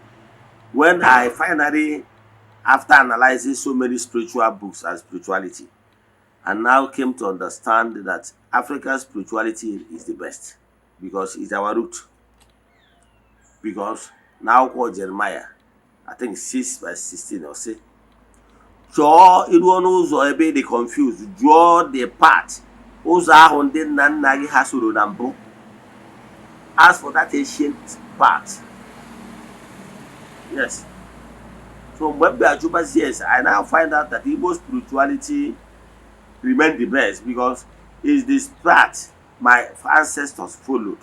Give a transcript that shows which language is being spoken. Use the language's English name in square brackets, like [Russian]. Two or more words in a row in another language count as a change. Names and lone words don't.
[English] When I finally, after analyzing so many spiritual books and spirituality, I now came to understand that African spirituality is the best because it's our root. Because now called Jeremiah, I think 6 verse 16 or say, [Igbo] chọọ iruo n'ụzọ ebe dị confused, jụọ [English] the part [Igbo] ụzọ ahụ ndị nna nna gị ha soro na mbụ. [English] Ask for that ancient part. Yes. So when we are Jubas, yes, I now find out that Igbo spirituality remained the best because it's the path my ancestors followed.